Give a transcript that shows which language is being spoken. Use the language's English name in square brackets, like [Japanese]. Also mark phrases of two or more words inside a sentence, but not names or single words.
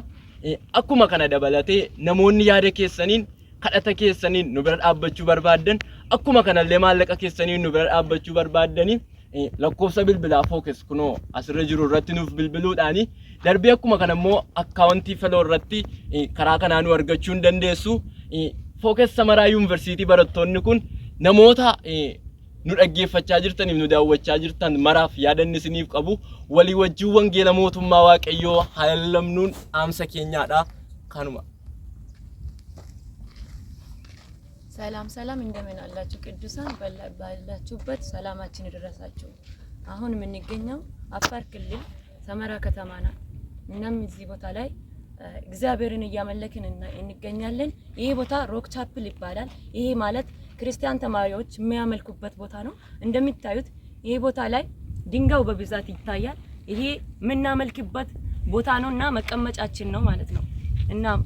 [Oromo] Akkuma kana dabalatee namoonni yaada keessaniin kadhata keessaniin nu bira dhaabbachuu barbaadan akkuma kanallee maallaqa keessaniin nu bira dhaabbachuu barbaadanii lakkoofsa bilbilaa FOCUS kunoo asirra jiru irratti nuuf bilbiluudhaani darbee akkuma kana immoo akkaawuntii feloo irratti karaa kanaa nu argachuu hin dandeessu. FOCUS Samara University barattoonni kun namoota nu dhaggeeffachaa jirtaniif nu daawwachaa jirtan maraaf yaadanni isiniif qabu walii wajjin wangeela mootummaa Waaqayyoo haa lallabnuun dhaamsa keenyaadha kanuma. [Amharic] ሰላም እንደምን አላችሁ ቅዱሳን ባላችሁበት ሰላማችን ይድረሳችሁ። አሁን የምንገኘው አፋር ክልል ሰመራ ከተማ ነው። እናም እዚህ ቦታ ላይ እግዚአብሔርን እያመለክን እንገኛለን። ይሄ ቦታ ሮክ ቻፕል ይባላል። ይሄ ማለት ክርስቲያን ተማሪዎች የሚያመልኩበት ቦታ ነው። እንደምታዩት ይሄ ቦታ ላይ ድንጋዩ በብዛት ይታያል። ይሄ የምናመልክበት ቦታ ነውና መቀመጫችን ነው ማለት ነው። እና